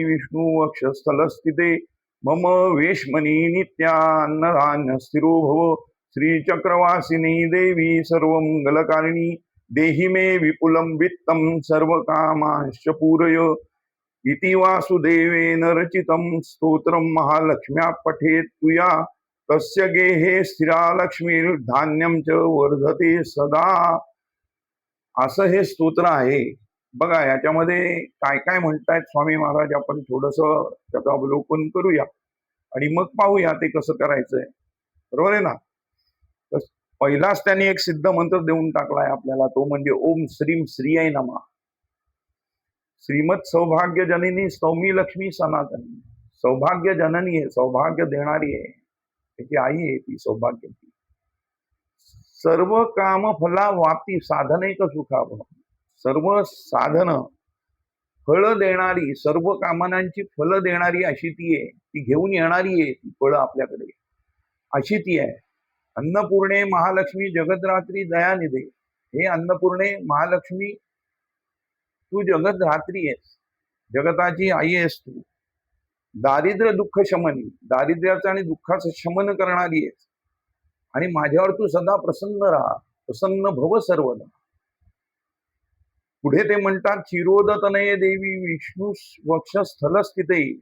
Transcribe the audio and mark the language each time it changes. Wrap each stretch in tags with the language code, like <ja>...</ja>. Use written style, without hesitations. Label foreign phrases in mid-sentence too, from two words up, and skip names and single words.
<sa>विष्णु वक्षस्थलस्थिते मम वेश्मनी नित्यान्नधान्य स्थिरो भव श्रीचक्रवासिनी देवी सर्वमंगलकारिणी देहि मे विपुलं वित्तं सर्वकामांश्च पूरय इति वासुदेवेन रचितं स्तोत्रं महालक्ष्म्या पठेत् तुया तस्य गेहे स्थिरा लक्ष्मीर्धान्यं च वर्धते सदा.</sa> <mr>असं हे स्तोत्र आहे. बघा याच्यामध्ये काय काय म्हणतायत स्वामी महाराज, आपण थोडस त्याचं अवलोकन करूया आणि मग पाहूया ते कसं करायचंय. बरोबर आहे ना? पहिलाच त्यांनी एक सिद्ध मंत्र देऊन टाकलाय आपल्याला, तो म्हणजे</mr> <sa>ओम श्रीम श्रियै नमः. श्रीमत सौभाग्य जननी सौमी लक्ष्मी सनातनी.</sa> <mr>सौभाग्य जननी आहे, सौभाग्य देणारी आहे, त्याची आई आहे ती सौभाग्याची.</mr> <sa>सर्व काम फला वाप्ती साधनैक सुखावह.</sa> <mr>सर्व साधन फळ देणारी, सर्व कामनांची फळ देणारी अशी ती आहे, ती घेऊन येणारी आहे ती फळं आपल्याकडे, अशी ती आहे.</mr> <sa>अन्नपूर्णे महालक्ष्मी जगद्धात्री दयानिधे.</sa> <mr>हे अन्नपूर्णे महालक्ष्मी, तू जगद्धात्री आहेस, जगताची आई आहेस तू.</mr> <sa>दारिद्र्य दुःख शमनी,</sa> <mr>दारिद्र्याचं आणि दुःखाचं शमन करणारी आहेस, आणि माझ्यावर तू सदा प्रसन्न राहा,</mr> <sa>प्रसन्न भव सर्वदा.</sa> <mr>पुढे ते म्हणतात</mr> <sa>क्षीरोदतनये देवी विष्णू वक्षस्थलस्थिते.</sa>